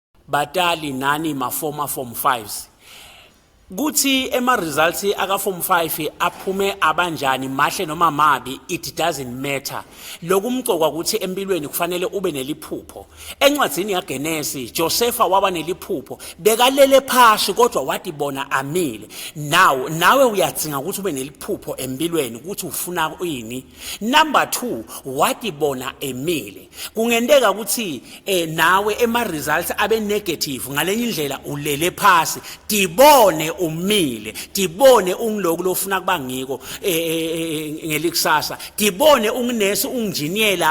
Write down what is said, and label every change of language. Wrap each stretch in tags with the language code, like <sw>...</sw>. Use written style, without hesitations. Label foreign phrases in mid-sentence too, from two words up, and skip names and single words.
<ss>batali nani ma form 5s kuthi ema results aka form 5 aphume abanjani mahle noma mabi</ss> <en>it doesn't matter</en> <ss>lokumcokwa ukuthi empilweni kufanele ube neliphupho encwadzini yaGenesis Josepha waba neliphupho bekalele phansi kodwa wathi bona amile nawe uyadzinga ukuthi ube neliphupho empilweni ukuthi ufuna ini number 2 wathi bona emile kungendeka ukuthi nawe ema results abe negative ngalenye indlela ulele phansi dibone umile dibone ungiloku lofuna kuba ngiko ngelikusasa dibone unginesi unginjiniyela</ss>